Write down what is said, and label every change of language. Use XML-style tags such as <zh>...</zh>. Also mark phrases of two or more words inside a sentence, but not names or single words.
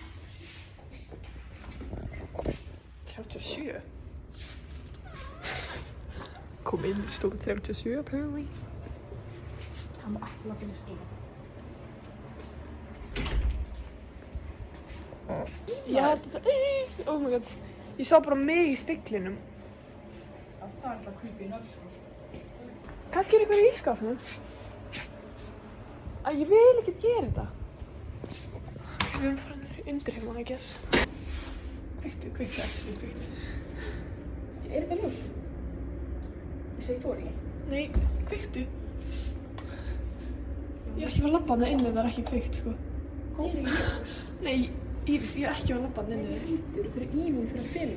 <is>37? Kom inn í stofu 37 apparently. Hann var ekki lappin í stofu. Ég held þetta,</is> <en>oh my god.</en> <is>Ég sá bara mig í speglinum. Það er bara</is> <en>creepy enough,</en> <is>sko. Kannski er eitthvað í ískapnum. Æ, ég vil ekkert gera þetta. Við erum farin undir hérna,</is> <en>I guess.</en> <is>Kveiktu, actually, kveiktu. Er þetta ljós? Ég segi þú ekki. Nei, kveiktu. Ég er ekki að fara að labba hana inni ef það er ekki kveikt, sko. Það er ekki ljós. Nei, Íris, ég er ekki að fara að labba hana inni. Þú eru fyrir ívun fyrir að fela.</is>